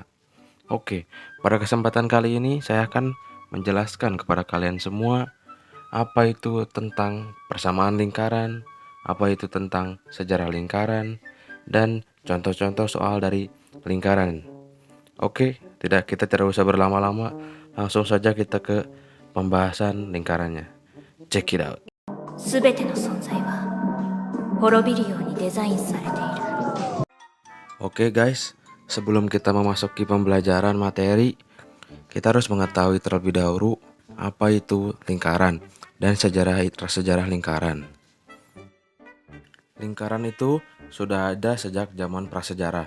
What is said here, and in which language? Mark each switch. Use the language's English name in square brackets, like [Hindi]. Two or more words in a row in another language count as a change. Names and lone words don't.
[Indonesian] Oke, pada kesempatan kali ini saya akan menjelaskan kepada kalian semua apa itu tentang persamaan lingkaran, apa itu tentang sejarah lingkaran, dan contoh-contoh soal dari lingkaran. Oke, kita tidak usah berlama-lama, langsung saja kita ke pembahasan lingkarannya. [English] Check it out. [Japanese] すべての存在は滅びるようにデザインされている。 [Indonesian] Oke guys, sebelum kita memasuki pembelajaran materi, kita harus mengetahui terlebih dahulu apa itu lingkaran dan sejarah lingkaran. Lingkaran itu sudah ada sejak zaman prasejarah.